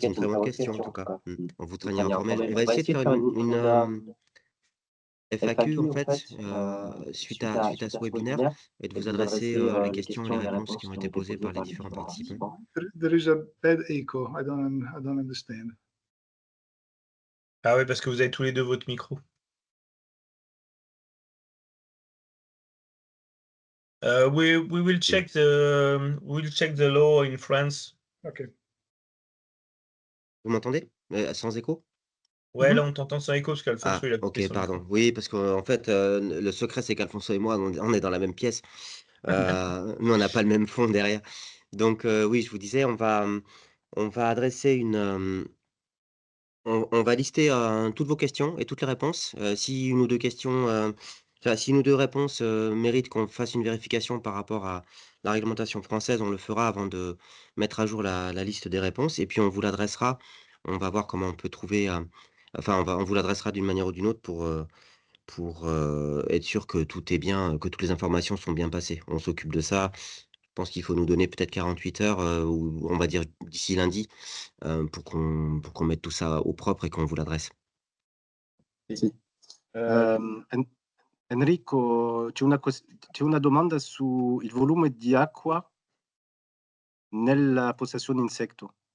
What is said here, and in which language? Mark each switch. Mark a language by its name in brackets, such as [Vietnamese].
[French] C'est une très bonne question, en tout cas. On vous tiendra informé. On va essayer de faire une FAQ, en fait, suite à ce webinaire, et de vous adresser les questions et les réponses qui ont été posées par les différents participants. [English] There is a bad echo. I don't understand. [French] Ah oui, parce que vous avez tous les deux votre micro. [English] We will check the law in France. Okay. [French] Vous m'entendez? Sans écho? Ouais, là on t'entend sans écho parce qu'Alfonso il a coupé ok, son pardon. micro. Oui, parce qu'en fait, le secret c'est qu'Alfonso et moi, on est dans la même pièce. Nous, on n'a pas le même fond derrière. Donc oui, je vous disais, on va adresser on va lister toutes vos questions et toutes les réponses. Si une ou deux questions, si une ou deux réponses méritent qu'on fasse une vérification par rapport à la réglementation française, on le fera avant de mettre à jour la liste des réponses. Et puis on vous l'adressera. On va voir comment on peut trouver. Enfin, on vous l'adressera d'une manière ou d'une autre pour être sûr que tout est bien, que toutes les informations sont bien passées. On s'occupe de ça. Je pense qu'il faut nous donner peut-être 48 heures, ou on va dire d'ici lundi, pour qu'on mette tout ça au propre et qu'on vous l'adresse. [Italian] Enrico, c'è una domanda sul volume di acqua nella postazione insetto.